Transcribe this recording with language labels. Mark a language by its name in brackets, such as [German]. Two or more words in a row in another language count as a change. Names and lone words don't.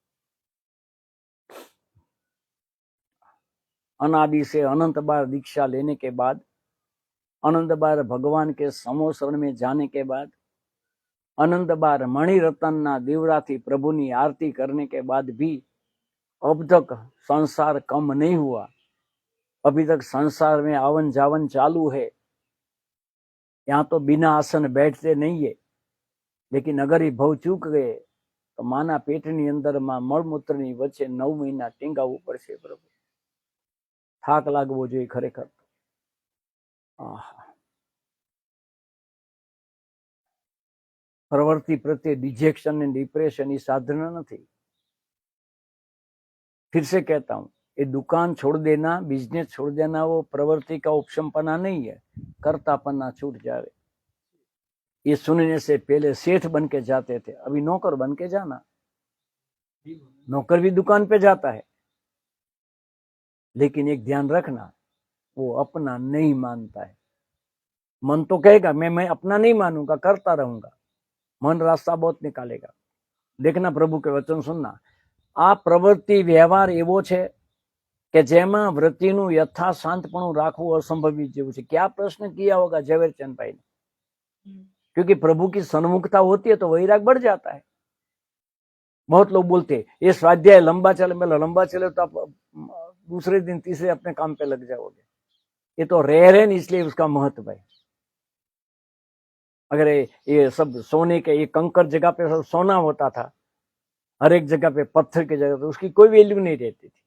[Hindi] अनादि से अनंत बार दीक्षा लेने के बाद, अनंत बार भगवान के समो शरण में जाने के बाद, अनंत बार [Gujarati] મણિ રતન દીવરાથી પ્રભુની આરતી [Hindi] करने के बाद भी अब तक संसार कम नहीं हुआ। अभी तक संसार में आवन जावन चालू है। यहाँ तो बिना आसन बैठते नहीं है। लेकिन अगर ये भव चूक गए तो [Gujarati] માના પેટની [Hindi] अंदर में [Gujarati] મળમૂત્રની વચ્ચે 9 મહિના ટીંગાવવું પડશે પ્રભુ। થાક લાગવો જોઈએ ખરેખર। [Hindi] प्रवृत्ति प्रत्ये [English] dejection and depression [Hindi] ये साधना नहीं। फिर से कहता हूं, ये दुकान छोड़ देना, बिजनेस छोड़ देना वो प्रवृत्ति का उपशमपना नहीं है, कर्तापना छूट जाए। ये सुनने से पहले सेठ बन के जाते थे, अभी नौकर बन के जाना। नौकर भी दुकान पे जाता है, लेकिन एक ध्यान रखना, वो अपना नहीं मानता है। मन तो कहेगा मैं अपना नहीं मानूंगा, करता रहूंगा, मन रास्ता बहुत निकालेगा। देखना, प्रभु के वचन सुनना। [Gujarati] આ પ્રવૃત્તિ વ્યવહાર એવો છે કે જેમા વૃત્તિનું યથા શાંતપણું રાખવું અસંભવિત જેવું છે। [Hindi] क्या प्रश्न किया होगा झवेरचंद भाई ने? क्योंकि प्रभु की सन्मुखता होती है तो वैराग बढ़ जाता है। बहुत लोग बोलते हैं ये स्वाध्याय लंबा चले, मतलब लंबा चले तो आप दूसरे दिन तीसरे अपने काम पे लग जाओगे। ये तो रेयर है, इसलिए उसका महत्व है। अगर ये सब सोने के, ये कंकर जगह पे सब सोना होता था, हर एक जगह पे पत्थर की जगह पे, उसकी कोई वैल्यू नहीं रहती थी।